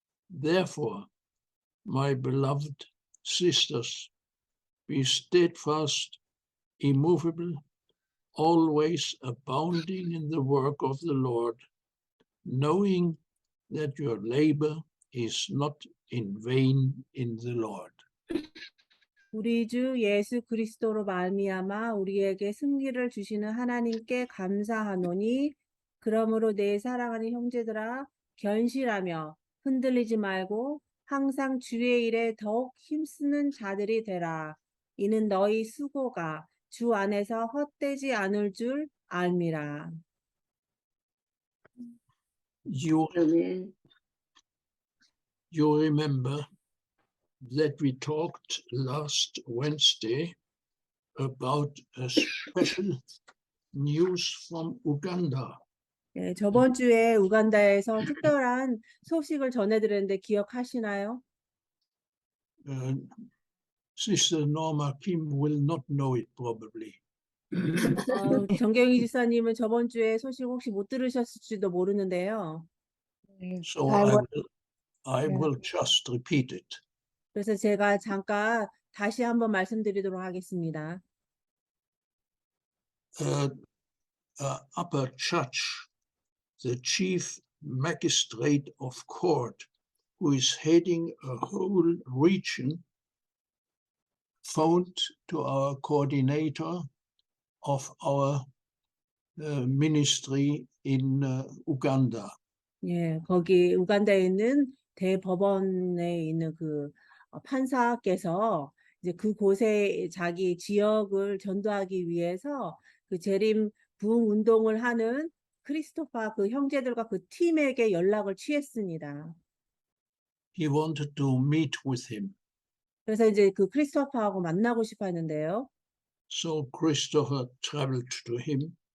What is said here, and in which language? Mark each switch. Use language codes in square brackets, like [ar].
[en] Therefore, my beloved sisters, be steadfast, immovable, always abounding in the work of the Lord, knowing that your labor is not in vain in the Lord. [ko] 우리 주 예수 그리스도로 말미암아 우리에게 승리를 주시는 하나님께 감사하노니 그러므로 내 사랑하는 형제들아 견실하며 흔들리지 말고 항상 주의 일에 더욱 힘쓰는 자들이 되라. 이는 너희 수고가 주 안에서 헛되지 않을 줄 알미라. 아멘. [en] You remember that we talked last Wednesday about a special news from Uganda. [ko] 네, 저번 주에 우간다에서 특별한 소식을 전해드렸는데 기억하시나요? [en] Sister Norma Kim will not know it probably. [ko] 정경희 지사님은 저번 주에 소식 혹시 못 들으셨을지도 모르는데요. [en] So I will just repeat it. [ko] 그래서 제가 잠깐 다시 한번 말씀드리도록 하겠습니다. [en] Upper Church, the chief magistrate of court, who is heading a whole region, phoned to our coordinator of our ministry in Uganda. [ko] 예, 거기 우간다에 있는 대법원에 있는 그 판사께서 이제 그곳에 자기 지역을 전도하기 위해서 그 재림 부흥 운동을 하는 크리스토파 그 형제들과 그 팀에게 연락을 취했습니다. [en] He wanted to meet with him. [ko] 그래서 이제 그 크리스토파하고 만나고 싶어 했는데요. [en] So Christopher traveled to him.